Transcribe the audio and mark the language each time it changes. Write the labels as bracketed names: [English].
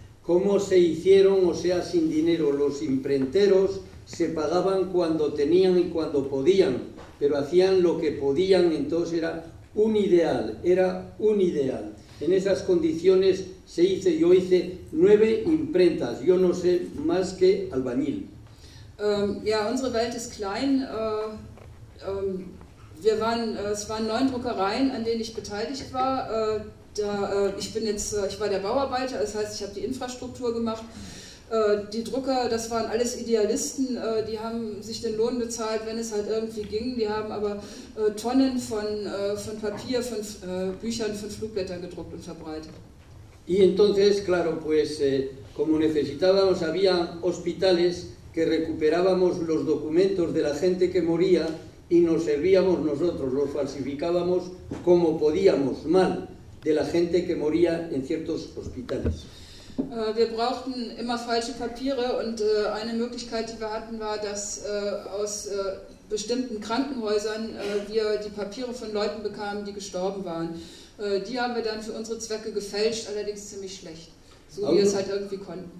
[Spanish] ¿Cómo se hicieron? O sea, sin dinero. Los imprenteros se pagaban cuando tenían y cuando podían, pero hacían lo que podían, entonces era un ideal, era un ideal. En esas condiciones se hizo, yo hice 9 imprentas, yo no sé más que albañil. [German] Ja, unsere Welt ist klein. Es waren 9 Druckereien, an denen ich beteiligt war. Ich war der Bauarbeiter, das heißt, ich habe die Infrastruktur gemacht. Die Drucker, das waren alles Idealisten, die haben sich den Lohn bezahlt, wenn es halt irgendwie ging. Die haben aber Tonnen von Papier, von Büchern, von Flugblättern gedruckt und verbreitet. [Spanish] Y entonces, claro, pues, como necesitábamos, había hospitales que recuperábamos los documentos de la gente que moría y nos servíamos nosotros, los falsificábamos como podíamos, mal, de la gente que moría en ciertos hospitales. [German] Wir brauchten immer falsche Papiere und eine Möglichkeit, die wir hatten, war, dass aus bestimmten Krankenhäusern wir die Papiere von Leuten bekamen, die gestorben waren. Die haben wir dann für unsere Zwecke gefälscht, allerdings ziemlich schlecht, so wie wir es halt irgendwie konnten.